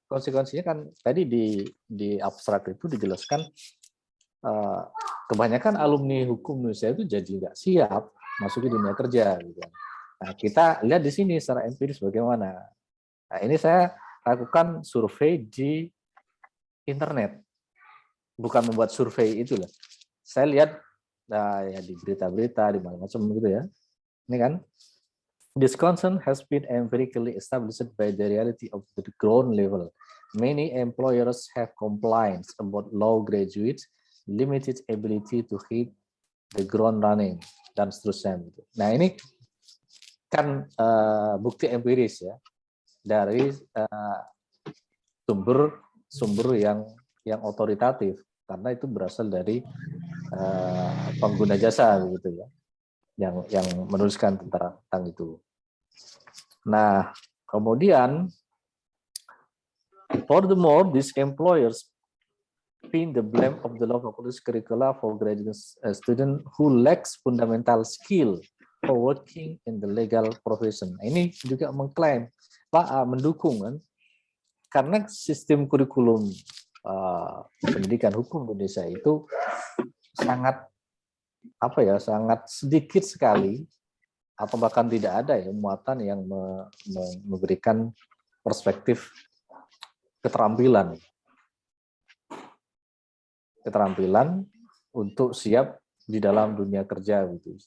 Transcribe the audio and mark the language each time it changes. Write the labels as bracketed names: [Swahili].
[Indonesian] Konsekuensinya kan tadi di abstrak itu dijelaskan kebanyakan alumni hukum Indonesia itu jadi nggak siap masuk ke dunia kerja. Gitu. Nah, kita lihat di sini secara empiris bagaimana. Nah, ini saya lakukan survei di internet, bukan membuat survei itulah. Saya lihat ya di berita-berita di macam-macam gitu ya. Ini kan, [English] this concern has been empirically established by the reality of the ground level. Many employers have complaints about law graduates, limited ability to hit the ground running, [Indonesian] dan seterusnya. Nah, ini kan bukti empiris ya dari sumber yang otoritatif, karena itu berasal dari pengguna jasa begitu ya, yang menuliskan tentang itu. Nah, kemudian [English] furthermore, these employers pin the blame of the law faculty's curricula for graduate student who lacks fundamental skill for working in the legal profession. [Indonesian] Ini juga mengklaim, mendukung kan, karena sistem kurikulum pendidikan hukum Indonesia itu sangat sedikit sekali atau bahkan tidak ada ya muatan yang memberikan perspektif keterampilan untuk siap di dalam dunia kerja gitu.